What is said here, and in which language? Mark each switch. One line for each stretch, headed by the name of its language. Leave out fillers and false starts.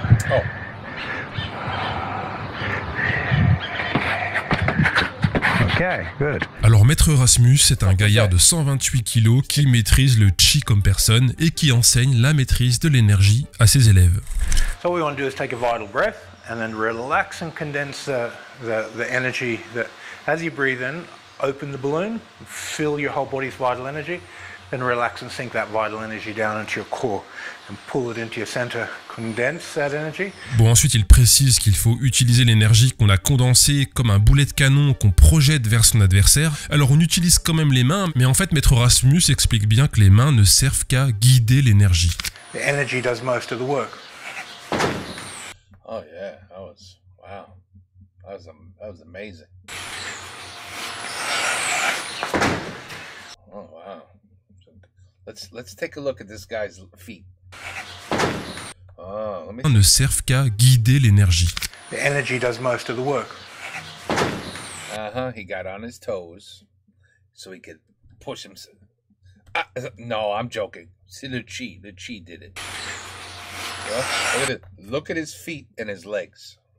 English: Oh. Okay, good.
French: Alors Maître Rasmus est un gaillard de 128 kilos qui maîtrise le chi comme personne et qui enseigne la maîtrise de l'énergie à ses élèves.
English: So what we want to do is take a vital breath and then relax and condense the energy that as you breathe in, open the balloon, fill your whole body's vital energy, then relax and sink that vital energy down into your core and pull it into your center, condense that energy.
French: Bon, ensuite il précise qu'il faut utiliser l'énergie qu'on a condensée comme un boulet de canon qu'on projette vers son adversaire. Alors on utilise quand même les mains, mais en fait Maître Rasmus explique bien que les mains ne servent qu'à guider l'énergie.
English: The energy does most of the work. Oh yeah, wow. That was amazing. Oh wow. Let's take a look at this guy's feet. Oh, let me
French: ne servent qu'à guider l'énergie.
English: The energy does most of the work. He got on his toes so he could push himself. No, I'm joking.
French: C'est le
English: chi did it. Well, look at his feet and his legs.